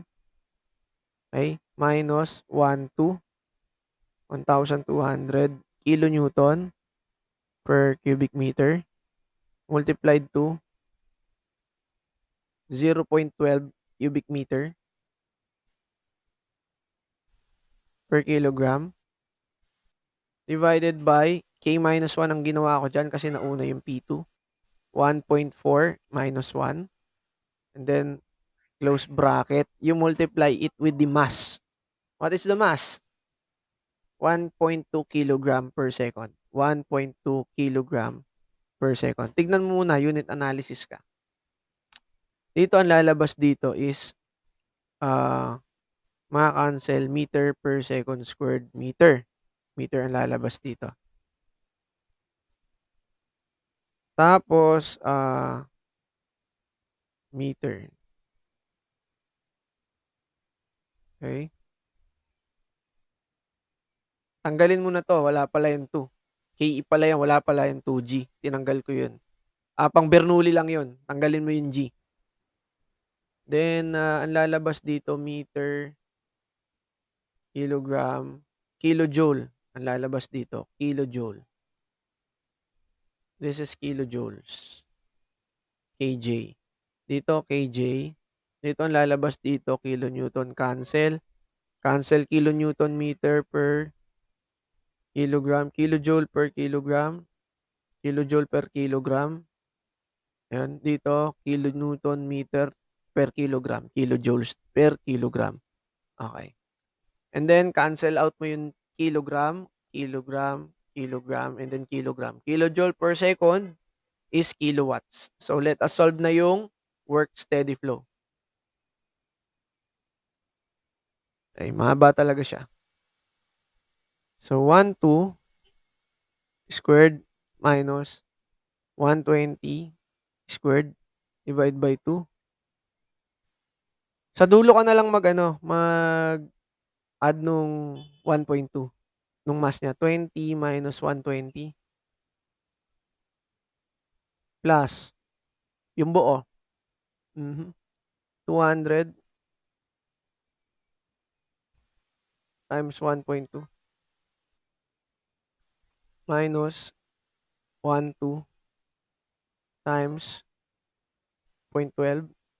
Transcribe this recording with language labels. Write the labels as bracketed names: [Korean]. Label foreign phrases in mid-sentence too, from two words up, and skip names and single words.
[English] Okay? Minus 1,200 kilonewton per cubic meter multiplied to 0.12 cubic meter per kilogram divided by K minus 1 [Filipino] ang ginawa ko dyan kasi nauna yung P2. [English] 1.4 minus 1. And then, close bracket. You multiply it with the mass. What is the mass? 1.2 kilogram per second. 1.2 kilogram per second. [Filipino] Tignan mo muna, unit analysis ka. Dito, ang lalabas dito is maka-cancel [English] meter per second squared meter. [Filipino] Meter ang lalabas dito. Tapos, meter. Okay? Tanggalin mo na to, wala pala yung 2. KE pala yan, wala pala yung 2G. Tinanggal ko yun. Pang Bernoulli lang yun. Tanggalin mo yung G. Then, ang lalabas dito, [English] meter, kilogram, kilojoule. [Filipino] Ang lalabas dito, [English] kilojoule. This is kilojoules. [Filipino] KJ. Dito, KJ. Dito, ang lalabas dito, [English] kilonewton. Cancel. Cancel kilonewton meter per kilogram, kilojoule per kilogram, kilojoule per kilogram. [Filipino] Ayan, dito, [English] kilonewton meter per kilogram, kilojoules per kilogram. Okay. And then, cancel out [Filipino] mo yung [English] kilogram, kilogram, kilogram, and then kilogram. Kilojoule per second is kilowatts. So, let us solve [Filipino] na yung [English] work steady flow. [Filipino] Ay, mahaba talaga siya. [English] So, 1, 2 squared minus 120 squared divide by 2. [Filipino] Sa dulo ka na lang mag-add nung 1.2 nung mass niya. [English] 20 minus 120 plus [Filipino] yung buo. [English] 200 times 1.2 minus 1.2 times 0.12.